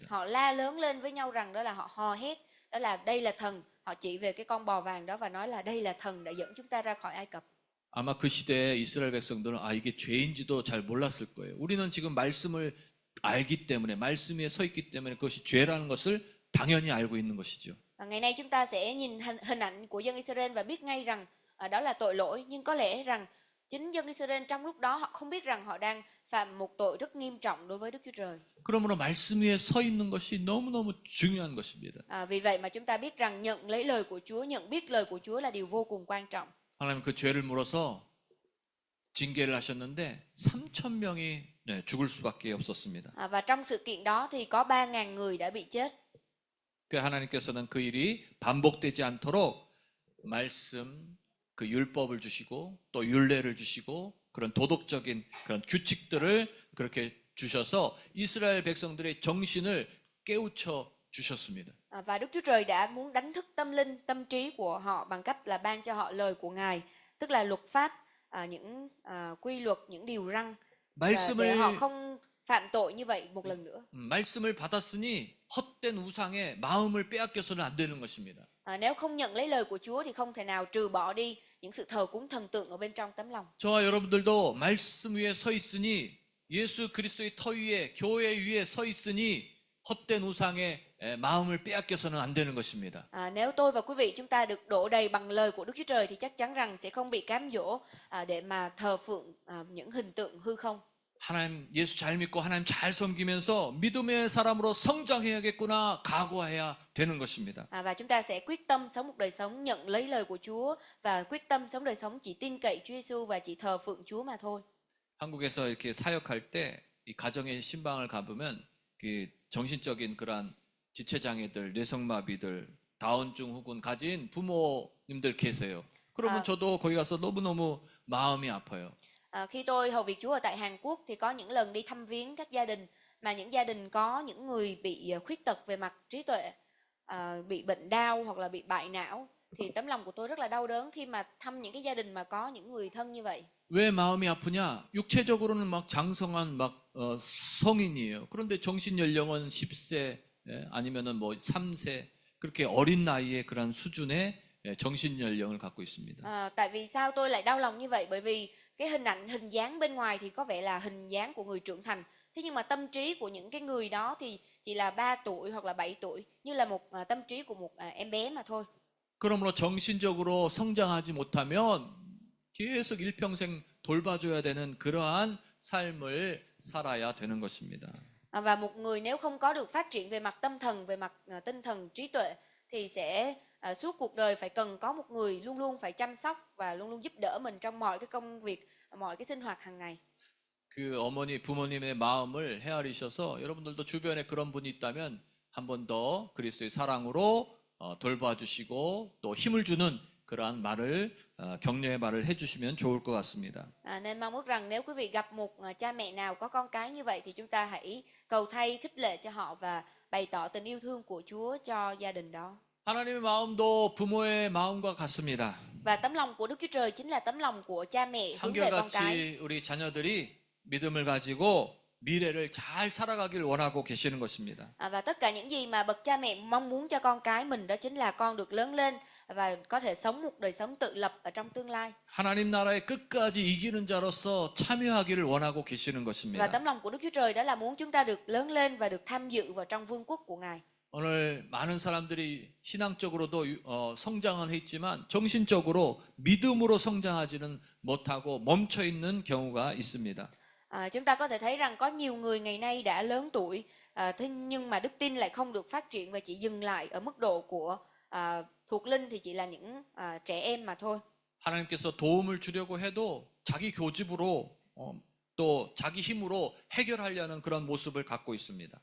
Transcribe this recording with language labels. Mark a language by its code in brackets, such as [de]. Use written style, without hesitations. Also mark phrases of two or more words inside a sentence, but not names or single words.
[vi] Họ la lớn lên với nhau rằng đó là họ hò hét, đó là đây là thần. Họ chỉ về cái con bò vàng đó và nói là đây là thần đã dẫn chúng ta ra khỏi Ai Cập. [ko] 아마 그 시대에 이스라엘 백성들은 이게 죄인지도 잘 몰랐을 거예요. 우리는 지금 말씀을 알기 때문에 말씀 위에 서 있기 때문에 그것이 죄라는 것을 당연히 알고 있는 것이죠. [vi] Ngày nay chúng ta sẽ nhìn hình ảnh của dân Israel và biết ngay rằng đó là tội lỗi, nhưng có lẽ rằng chính dân Israel trong lúc đó họ không biết rằng họ đang phạm một tội rất nghiêm trọng đối với Đức Chúa Trời. [ko] 그러므로 말씀 위에 서 있는 것이 너무너무 중요한 것입니다. [vi] Vì vậy mà chúng ta biết rằng nhận lấy lời của Chúa, nhận biết lời của Chúa là điều vô cùng quan trọng. [ko] 하나님 그 죄를 물어서 징계를 하셨는데 3천 명이 죽을 수밖에 없었습니다. [vi] Và trong sự kiện đó thì có 3.000 người đã bị chết. [ko] 그 하나님께서는 그 일이 반복되지 않도록 말씀, 그 율법을 주시고 또 율례를 주시고 그런 도덕적인 그런 규칙들을 그렇게 주셔서 이스라엘 백성들의 정신을 깨우쳐 주셨습니다. [vi] Và Đức Chúa Trời đã muốn đánh thức tâm linh, tâm trí của họ bằng cách là ban cho họ lời của Ngài, tức là luật pháp, những quy luật, những điều răn để họ không phạm tội như vậy một lần nữa. [ko] 말씀을 받았으니 헛된 우상에 마음을 빼앗겨서는 안 되는 것입니다. [vi] Nếu không nhận lấy lời của Chúa thì không thể nào trừ bỏ đi những sự thờ cúng thần tượng ở bên trong tấm lòng. [ko] 저와 여러분들도 말씀 위에 서 있으니 예수 그리스도의 터 위에 교회 위에 서 있으니 헛된 우상에 마음을 빼앗겨서는 안 되는 것입니다. [vi] Nếu tôi và quý vị chúng ta được đổ đầy bằng lời của Đức Chúa Trời thì chắc chắn rằng sẽ không bị cám dỗ để mà thờ phượng những hình tượng hư không. [ko] 하나님 예수 잘 믿고 하나님 잘 섬기면서 믿음의 사람으로 성장해야겠구나 각오해야 되는 것입니다. [vi] Và chúng ta sẽ quyết tâm sống một đời sống nhận lấy lời của Chúa và quyết tâm sống đời sống chỉ tin cậy Chúa Giêsu và chỉ thờ phượng Chúa mà thôi. [ko] 한국에서 이렇게 사역할 때 이 가정의 신방을 가보면 그 정신적인 그런 지체장애들, 뇌성마비들, 다운증 혹은 가진 부모님들 계세요. 그러면 저도 거기 가서 너무너무 마음이 아파요. [vi] Khi tôi hầu việc Chúa ở tại Hàn Quốc thì có những lần đi thăm viếng các gia đình mà những gia đình có những người bị khuyết tật về mặt trí tuệ, bị bệnh đau hoặc là bị bại não thì tấm lòng của tôi rất là đau đớn khi mà thăm những cái gia đình mà có những người thân như vậy. [ko] 왜 마음이 아프냐? 육체적으로는 막 장성한 막 성인이에요. 그런데 정신 연령은 10세 아니면은 뭐 3세 그렇게 어린 나이에 그런 수준의 정신 연령을 갖고 있습니다. [vi] Tại vì sao tôi lại đau lòng như vậy? Bởi vì cái hình dáng bên ngoài thì có vẻ là hình dáng của người trưởng thành. Thế nhưng mà tâm trí của những cái người đó thì chỉ là 3 tuổi hoặc là 7 tuổi, như là một tâm trí của một em bé mà thôi. [ko] 그러므로 정신적으로 성장하지 못하면 계속 일평생 돌봐줘야 되는 그러한 삶을 살아야 되는 것입니다. [vi] Và một người nếu không có được phát triển về mặt tâm thần, về mặt tinh thần, trí tuệ thì sẽ suốt cuộc đời phải cần có một người luôn luôn phải chăm sóc và luôn luôn giúp đỡ mình trong mọi cái công việc, mọi cái sinh hoạt hàng ngày. [ko] 그 어머니 부모님의 마음을 헤아리셔서 여러분들도 주변에 그런 분이 있다면 한 번 더 그리스도의 사랑으로 돌봐주시고 또 힘을 주는 그러한 말을 격려의 말을 해주시면 좋을 것 같습니다. [vi] Nên mong ước rằng nếu quý vị gặp một cha mẹ nào có con cái như vậy thì chúng ta hãy cầu thay khích lệ cho họ và bày tỏ tình yêu thương của Chúa cho gia đình đó. [ko] 하나님의 마음도 부모의 마음과 같습니다. [vi] Và tấm lòng của Đức Chúa Trời chính là tấm lòng của cha mẹ hướng về con cái. [ko] 한결같이 우리 자녀들이 믿음을 가지고 미래를 잘 살아가길 원하고 계시는 것입니다. [vi] Và tất cả những gì mà bậc cha mẹ mong muốn cho con cái mình đó chính là con được lớn lên và có thể sống một đời sống tự lập ở trong tương lai. [ko] 하나님 나라의 끝까지 이기는 자로서 참여하기를 원하고 계시는 [vi] Và [ko] 것입니다. [vi] tấm lòng của Đức Chúa Trời đó là muốn chúng ta được lớn lên và được tham dự vào trong vương quốc của Ngài. [ko] 오늘 많은 사람들이 신앙적으로도 성장은 했지만 정신적으로 믿음으로 성장하지는 못하고 멈춰 있는 경우가 있습니다. [vi] Chúng ta có thể thấy rằng có nhiều người ngày nay đã lớn tuổi, thế nhưng mà đức tin lại không được phát triển và chỉ dừng lại ở mức độ của thuộc linh thì chỉ là những trẻ em mà thôi. [ko] 하나님께서 도움을 주려고 해도 자기 교집으로 또 자기 힘으로 해결하려는 그런 모습을 갖고 있습니다.